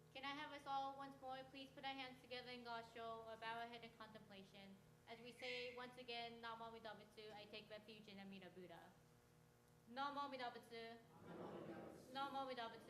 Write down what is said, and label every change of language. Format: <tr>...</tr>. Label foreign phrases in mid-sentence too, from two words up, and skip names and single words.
<en>I have us all once more please put our hands together in Gosho or bow our head in contemplation as we say once again,</en> <ja>Namo Amidabutsu,</ja> <en>I take refuge in Amida Buddha.</en> <ja>Namo Amidabutsu. Namo Amidabutsu.</ja>